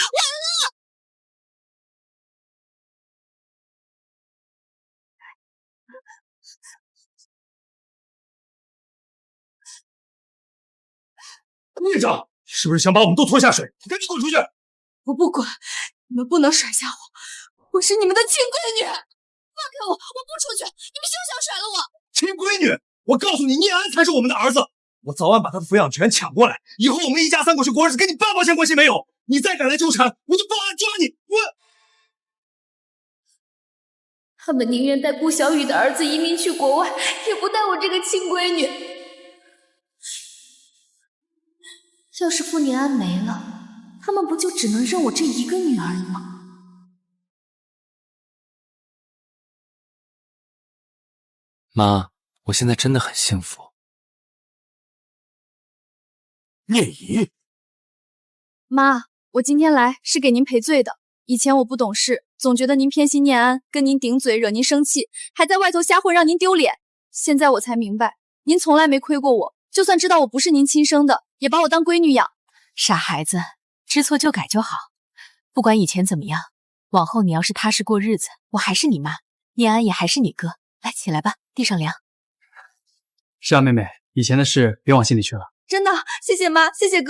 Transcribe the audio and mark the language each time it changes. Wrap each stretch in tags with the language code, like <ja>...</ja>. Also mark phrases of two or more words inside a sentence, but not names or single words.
<zh>队长，是不是想把我们都拖下水？你赶紧滚出去！我不管，你们不能甩下我，我是你们的亲闺女。放开我，我不出去！你们休想甩了我！亲闺女，我告诉你，念安才是我们的兒子，我早晚把他的抚養權搶過來，以後我們一家三口去過日子，跟你半毛錢關係沒有。你再敢來糾纏，我就報案抓你！他們寧願帶顧小雨的兒子移民去國外，也不帶我這個親閨女。要是傅念安沒了，他們不就只能認我這一個女兒了嗎？媽，我現在真的很幸福。念姨，媽，我今天來是給您賠罪的。以前我不懂事，總覺得您偏心念安，跟您頂嘴惹您生氣，還在外頭瞎混讓您丟臉。現在我才明白，您從來沒虧過我，就算知道我不是您親生的，也把我當閨女養。傻孩子，知錯就改就好。不管以前怎麼樣，往後你要是踏實過日子，我還是你媽，念安也還是你哥。來，起來吧，地上涼。是啊，妹妹，以前的事別往心裡去了。真的，謝謝媽，謝謝哥。</zh>